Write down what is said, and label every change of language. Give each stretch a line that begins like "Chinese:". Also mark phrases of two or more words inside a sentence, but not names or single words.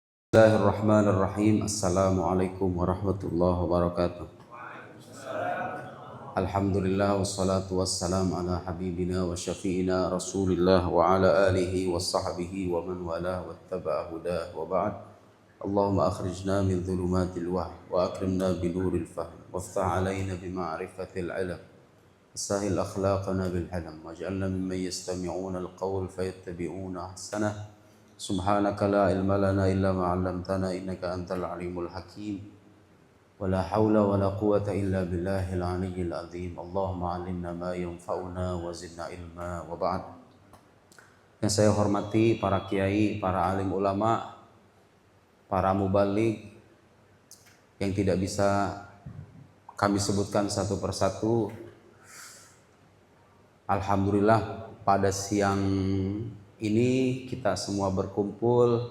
Arabic: بسم الله الرحمن الرحيم. السلام عليكم ورحمة الله وبركاته. الحمد لله والصلاة والسلام على حبيبنا وشفيعنا رسول الله وعلى آله وصحبه ومن والاه واتبع هداه وبعد. اللهم أخرجنا من ظلمات الوهم وأكرمنا بنور الفهم وافتح علينا بمعرفة العلم وسهل أخلاقنا بالحلم واجعلنا ممن يستمعون القول فيتبعون أحسنه. سبحانك لا علم لنا إلا ما علمتنا إنك أنت العليم الحكيم. ولا حول ولا قوة إلا بالله العلي العظيم. اللهم علمنا ما ينفعنا وزدنا علما وبعد.
Indonesian: Yang saya hormati para kiai, para alim ulama, para mubaligh yang tidak bisa kami sebutkan satu persatu. Alhamdulillah pada siang ini kita semua berkumpul.